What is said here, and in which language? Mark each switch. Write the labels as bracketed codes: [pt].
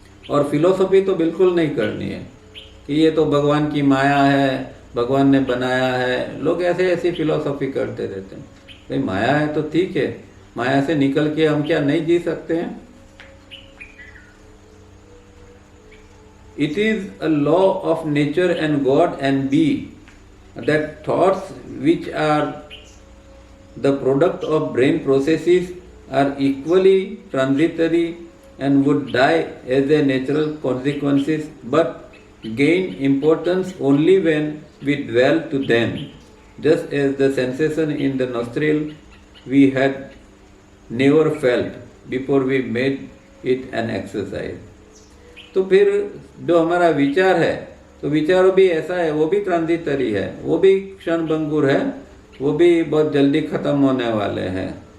[hi] और फिलोसॉफी तो बिल्कुल नहीं करनी है कि ये तो भगवान की माया है, भगवान ने बनाया है। लोग ऐसी फिलोसॉफी करते रहते हैं। भाई माया है तो ठीक है, माया से निकल के हम क्या नहीं जी सकते हैं? [en] It is a law of nature and God and be that thoughts which are the product of brain processes are equally transitory and would die as a natural consequences, but gain importance only when we dwell to them, just as the sensation in the nostril we had never felt before we made it an exercise. [hi] तो फिर जो हमारा विचार है, तो विचारों भी ऐसा है, वो भी ट्रांजिटरी है, वो भी क्षणभंगुर है, वो भी बहुत जल्दी खत्म होने वाले हैं।